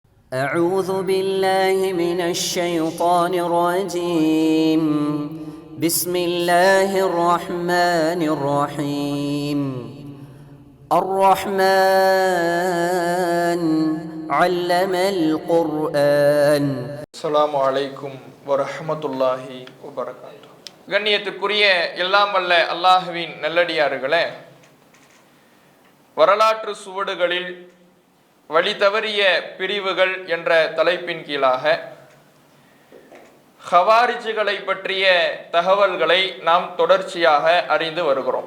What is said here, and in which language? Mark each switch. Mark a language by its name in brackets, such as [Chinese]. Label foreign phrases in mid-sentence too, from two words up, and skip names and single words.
[Arabic] أعوذ بالله من الشيطان الرجيم بسم الله الرحمن الرحيم الرحمن علم القرآن. السلام عليكم ورحمة الله وبركاته. [Tamil] கண்ணியத்திற்குரிய எல்லாம் வல்ல அல்லாஹ்வின் நல்லடியார்களே, வரலாற்று சுவடுகளில் வழி தவறிய பிரிவுகள் என்ற தலைப்பின் கீழாக ஹவாரிஜுகளை பற்றிய தகவல்களை நாம் தொடர்ச்சியாக அறிந்து வருகிறோம்.